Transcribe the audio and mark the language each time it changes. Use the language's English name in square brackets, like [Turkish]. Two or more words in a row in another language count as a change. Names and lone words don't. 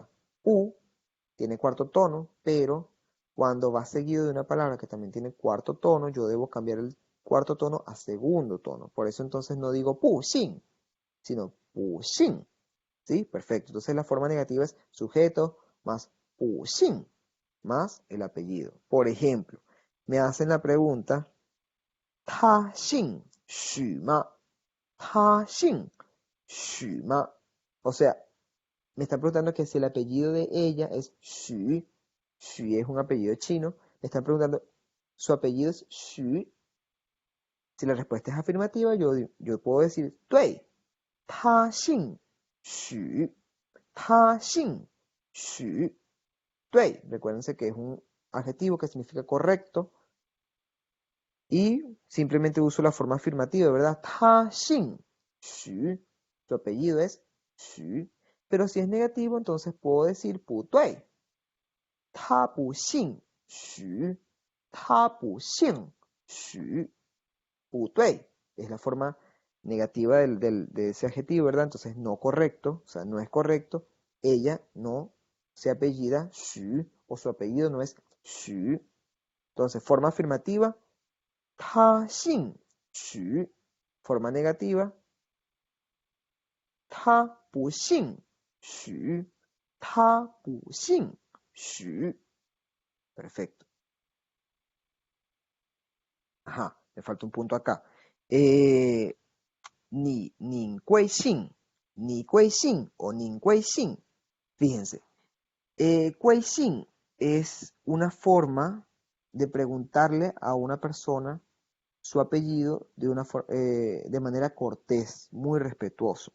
[Spanish] Pu tiene cuarto tono, pero cuando va seguido de una palabra que también tiene cuarto tono, yo debo cambiar el cuarto tono a segundo tono. Por eso entonces no digo [Chinese] 不姓, [Spanish] sino [Chinese] 不姓. [Spanish] ¿Sí? Perfecto. Entonces la forma negativa es sujeto más [Chinese] 不姓 [Spanish] más el apellido. Por ejemplo, me hacen la pregunta, [Chinese] 他姓许吗? 他姓许吗? [Spanish] O sea, me están preguntando que si el apellido de ella es Xu. Xu es un apellido chino. Me están preguntando, ¿su apellido es Xu? Si la respuesta es afirmativa, yo puedo decir, [Chinese] 对, 他姓许. 他姓许. 对, [Spanish] recuérdense que es un adjetivo que significa correcto. Y simplemente uso la forma afirmativa, ¿verdad? [Chinese] 他姓许. [Spanish] Su apellido es Xu. Pero si es negativo, entonces puedo decir [Chinese] 不对. 他不姓许. 他不姓 xu, 不对, [Spanish] es la forma negativa de ese adjetivo, ¿verdad? Entonces, no correcto, o sea, no es correcto. Ella no se apellida xu, o su apellido no es xu. Entonces, forma afirmativa, [Chinese] 他姓 xu. [Spanish] Forma negativa, [Chinese] 他不姓许，他不姓许. [Spanish] Perfecto. Ajá, me falta un punto acá. [Chinese] 您贵姓，你贵姓 o 您贵姓. [Spanish] Fíjense, [Chinese] 贵姓 [Spanish] es una forma de preguntarle a una persona su apellido de manera cortés, muy respetuoso.